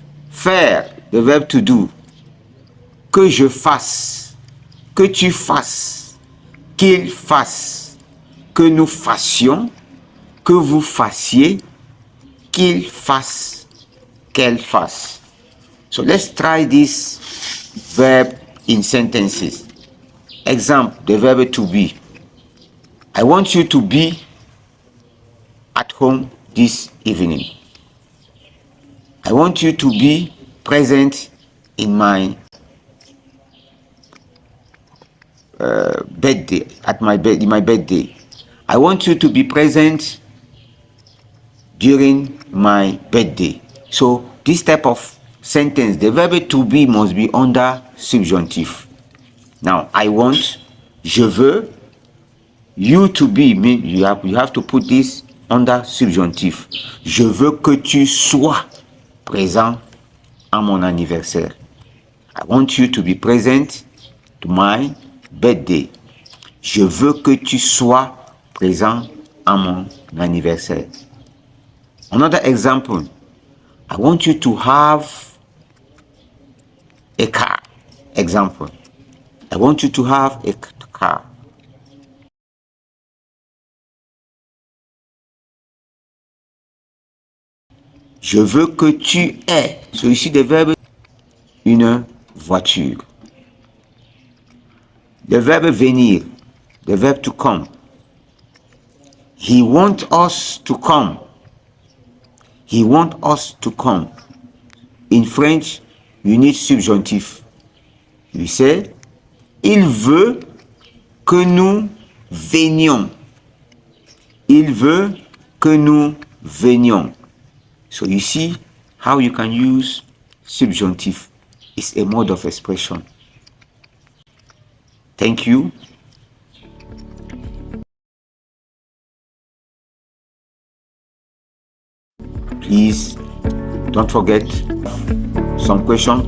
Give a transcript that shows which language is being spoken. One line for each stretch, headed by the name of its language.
French: Faire,
English: the verb to do.
French: Que je fasse, que tu fasses, qu'il fasse, que nous fassions, que vous fassiez, qu'il fasse, qu'elle fasse.
English: So let's try this verb in sentences. Example, the verb to be. I want you to be at home this evening. I want you to be present in my birthday, in my birthday. I want you to be present during my birthday. So this type of sentence, the verb to be must be under subjunctive. Now, I want,
French: je veux,
English: you to be, mean you have to put this under subjonctif.
French: Je veux que tu sois présent à mon anniversaire.
English: I want you to be present to my birthday.
French: Je veux que tu sois présent à mon anniversaire.
English: Another example. I want you to have a car. Example. I want you to have a car.
French: Je veux que tu aies. So ici des verbes. Une voiture. Le verbe venir.
English: The verb to come. He wants us to come. He wants us to come. In French, you need subjonctif. You say,
French: il veut que nous venions. Il veut que nous venions.
English: So you see how you can use subjunctive. It's a mode of expression. Thank you. Please don't forget some questions.